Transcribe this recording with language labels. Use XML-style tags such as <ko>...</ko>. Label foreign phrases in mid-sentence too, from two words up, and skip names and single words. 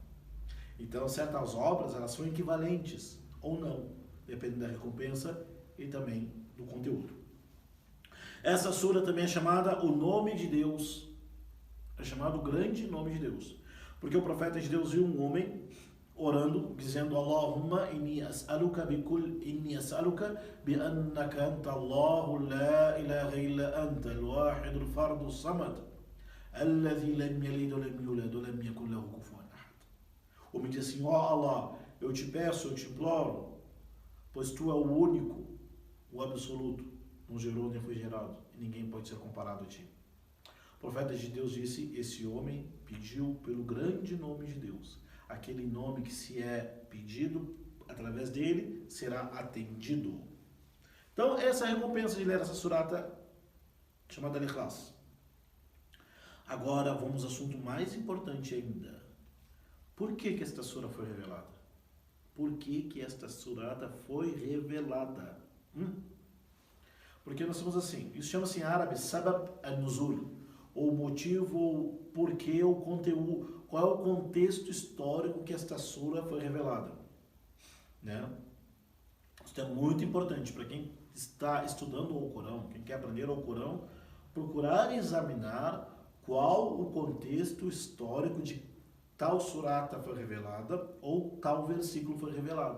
<pt>Então, certas obras, elas são equivalentes ou não, dependendo da recompensa e também do conteúdo. Essa sura também é chamada o nome de Deus. É chamado o grande nome de Deus. Porque o profeta de Deus viu um homem orando, dizendo:</pt> <ar>اللهم إني أسألك بأنك أنت الله لا إله إلا أنت الواحد الفرد الصمد الذي لم يلد ولم يولد ولم يكن له كفوا أحد.</ar> <pt>O homem diz assim: ó Allah, eu te peço, eu te imploro, pois tu é o único, o absoluto, não gerou nem foi gerado, e ninguém pode ser comparado a ti. O profeta de Deus disse: esse homem pediu pelo grande nome de Deus, aquele nome que, se é pedido através dele, será atendido. Então, essa é a recompensa de ler essa surata chamada Al-Ikhlas. Agora, vamos ao assunto mais importante ainda. Por que esta sura foi revelada? Por que esta surata foi revelada? Porque nós temos assim, isso chama-se em árabe</pt> <ar>سبب النزول,</ar> <pt>ou motivo, ou porquê, ou conteúdo, qual é o contexto histórico que esta sura foi revelada, né? Isso é muito importante para quem está estudando o Corão, quem quer aprender o Corão, procurar examinar qual o contexto histórico de tal surata foi revelada ou tal versículo foi revelado.</pt>